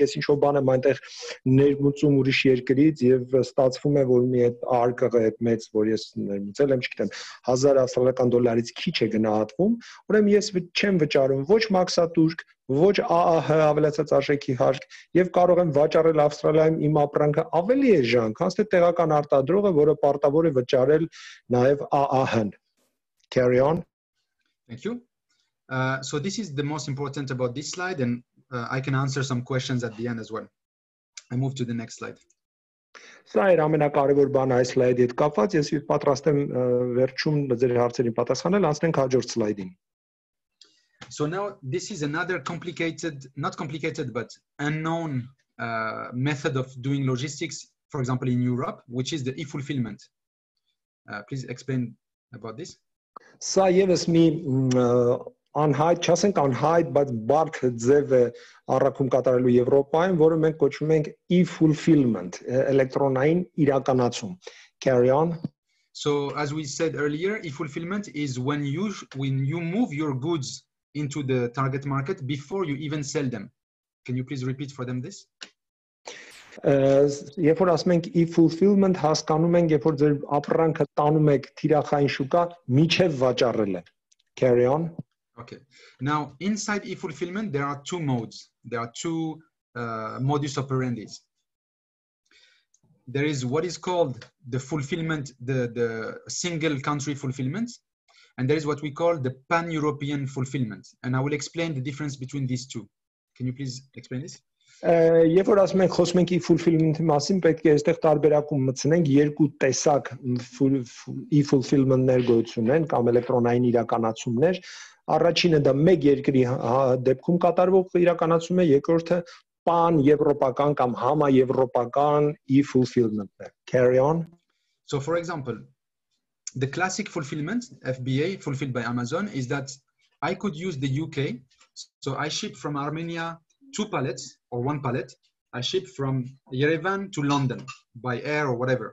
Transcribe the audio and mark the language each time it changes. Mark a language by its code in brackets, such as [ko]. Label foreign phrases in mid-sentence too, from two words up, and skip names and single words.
[hy] այս ինչ-որ բան եմ այնտեղ ներմուծում ուրիշ երկրից եւ ստացվում է, որ մի այդ արկղը այդ մեծ, որ ես ներմուծել եմ, չգիտեմ, 1000 ավստրալիական դոլարից քիչ է գնահատվում, ուրեմն ես չեմ վճարում ոչ մաքսատուրք, ոչ ԱԱՀ ավելացած արժեքի հարկ եւ կարող եմ վաճառել Ավստրալիայում իմ ապրանքը ավելի էժան, քան թե տեղական արտադրողը, որը պարտավոր է վճարել նաեւ ԱԱՀ-ն։ [en] Carry on. Thank you. So this is the most important about this slide, and I can answer some questions at the end as well. I move to the next slide. [hy] Սա էր ամենակարևոր բանը այս սլայդի հետ կապված, ես պատրաստ եմ վերջում ձեր հարցերին պատասխանել, անցնենք հաջորդ սլայդին։ [en] So now this is another complicated, not complicated, but unknown method of doing logistics, for example, in Europe, which is the e-fulfillment. Please explain about this. [hy] Սա եւս մի անհայտ, չասենք անհայտ, բայց բարդ ձև է առաքում կատարելու Եվրոպայում, որը մենք կոչում ենք e-fulfillment, էլեկտրոնային իրականացում։ [en] Carry on. So as we said earlier, e-fulfillment is when you move your goods into the target market before you even sell them. Can you please repeat for them this? [hy] Երբ որ ասում ենք e-fulfillment, հասկանում ենք, երբ որ ձեր ապրանքը տանում եք թիրախային շուկա, միջև վաճառելը։ [en] Carry on. Okay. Now, inside e-fulfillment, there are two modes. There are two modus operandi. There is what is called the fulfillment, the single country fulfillment, and there is what we call the pan-European fulfillment. And I will explain the difference between these two. Can you please explain this? [hy] Երբ որ ասում ենք խոսում ենք e-fulfillment-ի մասին, պետք է այստեղ տարբերակում մտցնենք երկու տեսակ e-fulfillment-ներ գոյություն են կամ էլեկտրոնային իրականացումներ։ Առաջինը դա մեկ երկրի դեպքում կատարվող իրականացում է, երկրորդը pan-եվրոպական կամ համաեվրոպական e-fulfillment-ն է։ [en] Carry on. So for example, the classic fulfillment, FBA, fulfilled by Amazon, is that I could use the UK. So I ship from Armenia 2 pallets or 1 pallet. I ship from Yerevan to London by air or whatever.